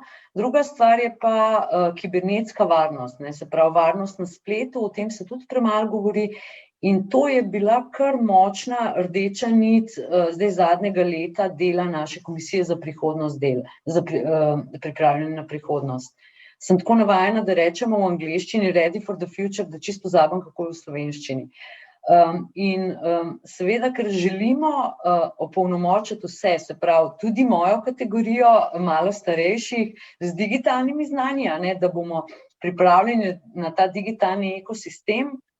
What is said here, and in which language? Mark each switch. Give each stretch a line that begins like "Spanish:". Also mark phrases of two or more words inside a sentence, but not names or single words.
Slovenian: Druga stvar je pa kibernetska varnost, se pravi varnost na spletu, o tem se tudi premalo govori. In to je bila kar močna rdeča nit zdaj zadnjega leta dela naše komisije za prihodnost za pripravljanje na prihodnost. Sem tako navajena, da rečemo v angleščini
English: ready for the future,
Slovenian: da čisto pozabim, kako je v slovenščini. Seveda, ker želimo opolnomočiti vse, se pravi tudi mojo kategorijo malo starejših z digitalnimi znanji, da bomo pripravljeni na ta digitalni ekosistem.